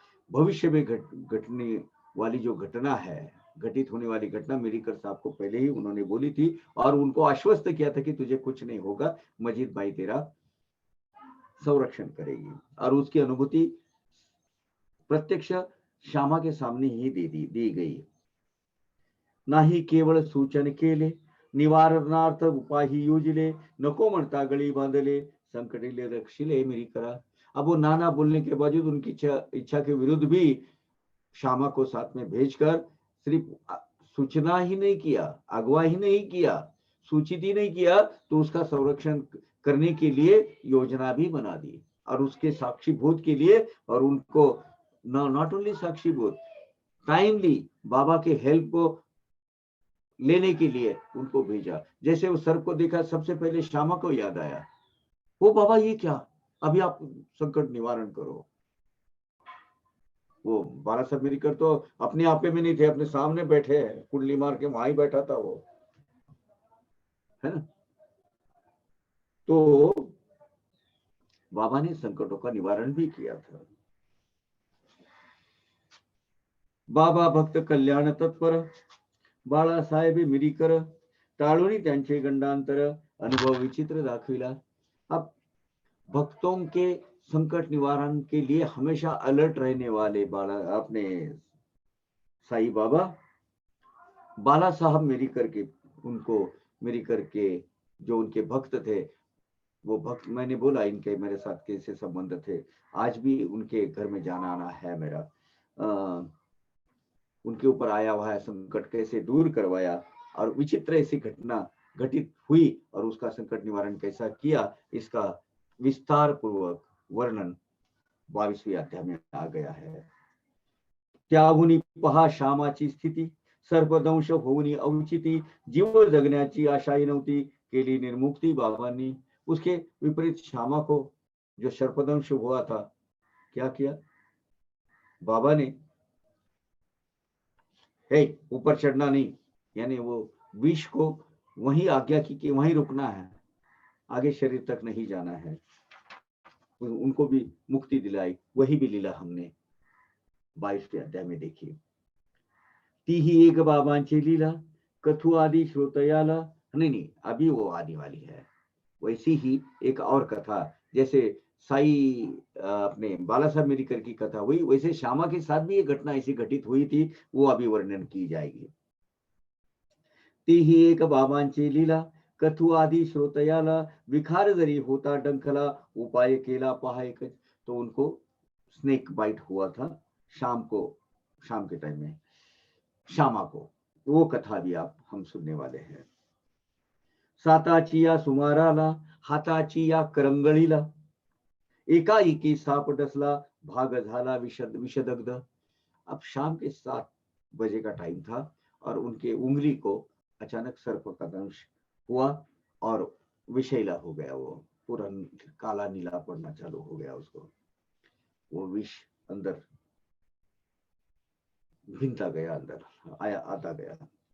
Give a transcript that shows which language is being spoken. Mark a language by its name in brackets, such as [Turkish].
[Hindi] भविष्य में घटने वाली जो घटना है, घटित होने वाली घटना मिरीकर साहब को पहले ही उन्होंने बोली थी और उनको आश्वस्त किया था कि तुझे कुछ नहीं होगा, मजीद भाई तेरा संरक्षण करेगी. और उसकी अनुभूति प्रत्यक्ष श्यामा के सामने ही दी गई. [Marathi] नाही केवळ सूचन केले निवारणार्थ उपाय योजले नको म्हणता गळी बांधले संकटीले रक्षिले मिरीकरा. [Hindi] अब वो नाना बोलने के बावजूद उनकी इच्छा के विरुद्ध भी श्यामा को साथ में भेजकर सिर्फ सूचना ही नहीं किया, अगवा ही नहीं किया, सूचित ही नहीं किया, तो उसका संरक्षण करने के लिए योजना भी बना दी और उसके साक्षीभूत के लिए, और उनको [English] not only [Hindi] साक्षीभूत, टाइमली बाबा के हेल्प को लेने के लिए उनको भेजा. जैसे वो सर को देखा, सबसे पहले श्यामा को याद आया, वो बाबा ये क्या, अभी आप संकट निवारण करो. वो बाला साहब मिरीकर तो अपने आपे में नहीं थे, अपने सामने बैठे हैं, कुंडली मार के वहां ही बैठा था वो, है ना. तो बाबा ने संकटों का निवारण भी किया था. [Marathi] बाबा भक्त कल्याण तत्पर, बाळासाहेब मिरीकर, टाळूनी त्यांचे गंडांतर, अनुभव विचित्र दाखविला। [Hindi] अब भक्तों के संकट निवारण के लिए हमेशा अलर्ट रहने वाले बाला अपने साईं बाबा बाला साहब मिरीकर के, उनको मिरीकर के जो उनके भक्त थे, वो भक्त मैंने बोला इनके मेरे साथ कैसे संबंध थे। आज भी उनके घर में जाना आना है मेरा। उनके ऊपर आया हुआ है संकट कैसे दूर करवाया और विचित्र ऐसी घटना घटित हुई और उसका संकट निवारण कैसा किया, इसका विस्तार पूर्वक वर्णन 22वीं अध्याय में आ गया है। [Marathi] त्याहुनी पहा श्यामाची स्थिती, सर्पदंश होऊनी अवचिती, जीव जगण्याची आशाही नव्हती, केली निर्मुक्ती बाबांनी। [Hindi] उसके विपरीत श्यामा को जो सर्पदंश हुआ था, क्या किया बाबा ने? है ऊपर चढ़ना नहीं, यानी वो विष को वहीं आज्ञा की कि वहीं रुकना है, आगे शरीर तक नहीं जाना है। उनको भी मुक्ति दिलाई, वही भी लीला हमने 22वें अध्याय में देखी। [Marathi] तीही एक बाबांची लीला, कथु आदि श्रोतयाला, [Hindi] नहीं अभी वो आने वाली है। वैसी ही एक और कथा, जैसे साई अपने बाला साहब मिरीकर की कथा हुई, वैसे श्यामा के साथ भी एक घटना ऐसी घटित हुई थी, वो अभी वर्णन की जाएगी। [Marathi] तीही एक बाबांची लीला, कथु आदि श्रोतयाला, विखार जरी होता डंखला, उपाय केला पहा एकच। [Hindi] तो उनको स्नेक बाइट हुआ था शाम के टाइम में श्यामा को, वो कथा भी आप हम सुनने वाले हैं। [Marathi] साताची या सुमाराला, हाताची या करंगळीला, एकाएकी साप डसला, भाग झाला विषदग्ध। [Hindi] अब शाम के 7 बजे का टाइम था और उनके उंगली को अचानक सर्प का दंश हुआ और विषैला हो गया, वो पूरा काला नीला पड़ना चालू हो गया उसको, वो विष अंदर भिनता गया, अंदर आया आता गया।